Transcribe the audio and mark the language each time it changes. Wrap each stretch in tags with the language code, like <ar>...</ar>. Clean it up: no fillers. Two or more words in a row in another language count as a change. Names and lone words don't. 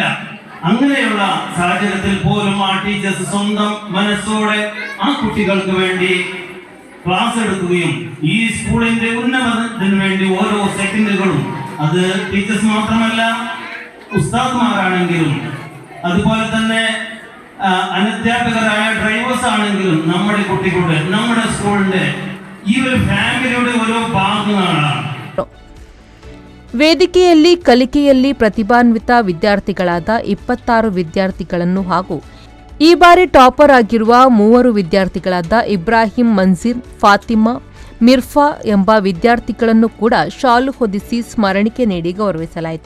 <ml>അങ്ങനെയുള്ള സാഹചര്യത്തിൽ പോലും ആ ടീച്ചേഴ്സ് സ്വന്തം മനസ്സോടെ ആ കുട്ടികൾക്ക് വേണ്ടി ക്ലാസ് എടുക്കുകയും ഈ സ്കൂളിന്റെ ഉന്നമനത്തിന് വേണ്ടി ഓരോ സെക്കൻഡുകളും, അത് ടീച്ചേഴ്സ് മാത്രമല്ല ഉസ്താദ്മാരാണെങ്കിലും അതുപോലെ തന്നെ അനധ്യാപകരായ ഡ്രൈവേഴ്സ് ആണെങ്കിലും നമ്മുടെ കുട്ടികളുടെ, നമ്മുടെ സ്കൂളിന്റെ ഈ ഒരു ഫാമിലിയുടെ ഓരോ ഭാഗങ്ങളാണ്.</ml> <kn>ವೇದಿಕೆಯಲ್ಲಿ ಕಲಿಕೆಯಲ್ಲಿ ಪ್ರತಿಭಾನ್ವಿತ ವಿದ್ಯಾರ್ಥಿಗಳಾದ 26 ವಿದ್ಯಾರ್ಥಿಗಳನ್ನು ಹಾಗೂ ಈ ಬಾರಿ ಟಾಪರ್ ಆಗಿರುವ 3 ವಿದ್ಯಾರ್ಥಿಗಳಾದ ಇಬ್ರಾಹಿಂ, ಮನ್ಸಿರ್, ಫಾತಿಮಾ, ಮಿರ್ಫಾ ಎಂಬ ವಿದ್ಯಾರ್ಥಿಗಳನ್ನು ಕೂಡ ಶಾಲು ಹೊದಿಸಿ ಸ್ಮರಣಿಕೆ ನೀಡಿ ಗೌರವಿಸಲಾಯಿತು.</kn>